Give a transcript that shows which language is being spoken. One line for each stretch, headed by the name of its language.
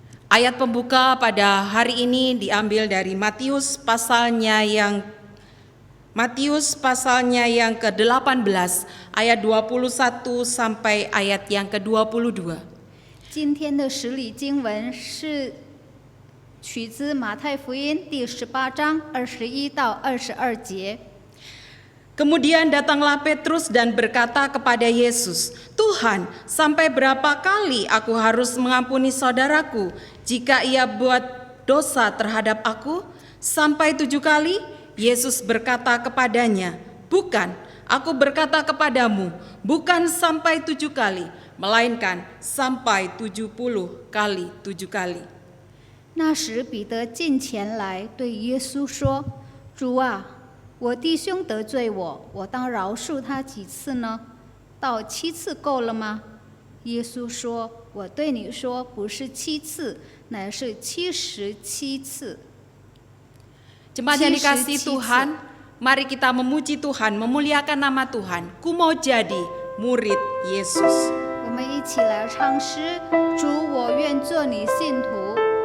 Indonesian: Ayat pembuka pada hari ini diambil dari Matius pasalnya yang ke-18 ayat 21 sampai ayat yang ke-22.
Chinese: 今天的实理经文是取自马太福音第18章21到22节。
Indonesian: Kemudian datanglah Petrus dan berkata kepada Yesus, "Tuhan, sampai berapa kali aku harus mengampuni saudaraku jika ia buat dosa terhadap aku? Sampai 7 kali? Yesus berkata kepadanya, bukan, aku berkata kepadamu, bukan sampai 7 kali, melainkan sampai 70 kali 7 kali.
Chinese: 那时彼得近前来对耶稣说：“主啊，我弟兄得罪我，我当饶恕他几次呢？到7次够了吗？” 耶稣说：“我对你说，不是7次，乃是77次。”
Indonesian: Jemaat yang dikasihi Tuhan, mari kita memuji Tuhan, memuliakan nama Tuhan. Ku mau jadi murid Yesus.
Chinese: 我们一起来唱诗：主，我愿做你信徒。